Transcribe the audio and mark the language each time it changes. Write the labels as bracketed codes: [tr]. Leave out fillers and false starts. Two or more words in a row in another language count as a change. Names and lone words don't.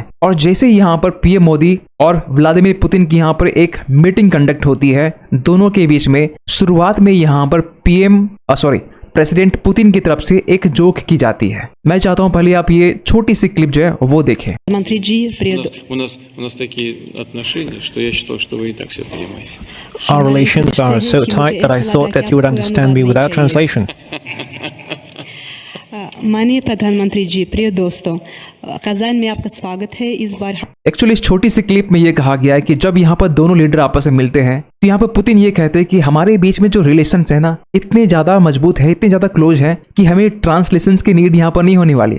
[hi] और जैसे ही यहाँ पर पीएम मोदी और व्लादिमीर पुतिन की यहाँ पर एक [en] meeting conduct [hi] होती है दोनों के बीच में, शुरुआत में यहाँ पर प्रेसिडेंट पुतिन की तरफ से एक जोक की जाती है। मैं चाहता हूं पहले आप ये छोटी सी क्लिप जो है वो देखें। मंत्री जी, [ru] у нас такие отношения, что я считал, что вы и так все понимаете. [en] Our relations are so tight that I thought that you would understand me without translation. [hi] माननीय प्रधानमंत्री जी, प्रिय दोस्तों, कजान में आपका स्वागत है। इस बार एक्चुअली इस छोटी सी क्लिप में ये कहा गया है कि जब यहाँ पर दोनों लीडर आपस में मिलते हैं तो यहाँ पर पुतिन ये कहते हैं कि हमारे बीच में जो रिलेशंस है ना, इतने ज्यादा मजबूत है, इतने ज्यादा क्लोज है कि हमें ट्रांसलेशंस की नीड यहाँ पर नहीं होने वाली है।